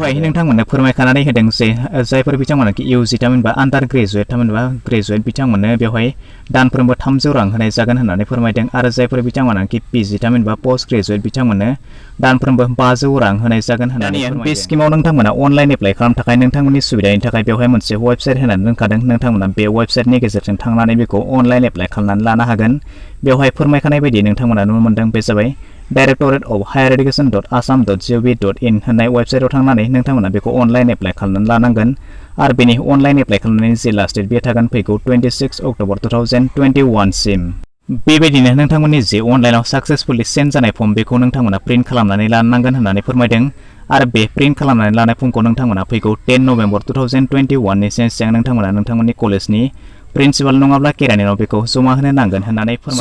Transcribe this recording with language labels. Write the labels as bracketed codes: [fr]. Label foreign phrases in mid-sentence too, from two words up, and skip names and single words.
[brx] बेवहाय नोंथांमोननो फोरमायखानानै होदों जे जायफोर बिथांमोनाखि इउजी थामहिनबा [en] under graduate [brx] थामहिनबा ग्रेजुवेट बिथांमोननो बेवहाय दानफ्रोमबो 300 रां होनाय जागोन होननानै फोरमायदों आरो जायफोर बिथांमोनाखि पीजी थामहिनबा [en] post graduate [brx] बिथांमोननो दानफ्रोमबो 500 रां होनाय जागोन होननानै फोरमायदों। बे स्किमाव नोंथांमोना [en] online apply [brx] खालामनो थाखाय नोंथांमोननि सुबिदानि थाखाय बेवहाय मोनसे वेबसाइट होनानै दोनखादों। नोंथांमोना बे वेबसाइटनि गेजेरजों थांनानै बेखौ [en] online apply [brx] खालामनानै लानो हागोन। बेवहाय फोरमायखानाय बायदि नोंथांमोना नुनो मोन्दों बे जाबाय directorate.highereducation.assam.gov.in होननाय वेबसाइटआव थांनानै नोंथांमोना बेखौ [en] online apply [brx] खालामनानै लानांगोन आरो बेनि [en] online apply [brx] खालामनायनि जे [en] last date [brx] बे थागोन फैगौ 26 अक्ट'बर 2021 सिम। बेबायदिनो नोंथांमोननि जे अनलाइनाव [en] successfully send [brx] जानाय फर्म बेखौ नोंथांमोना प्रिन्ट खालामनानै लानांगोन होननानै फोरमायदों आरो बे प्रिन्ट खालामनानै लानाय फर्मखौ नोंथांमोना फैगौ 10 नभेम्बर 2021 नि सिगां नोंथांमोना नोंथांमोननि कलेजनि प्रिन्सिपाल नङाब्ला केरानिनाव बेखौ जमा होनो नांगोन होननानै फोरमायदों।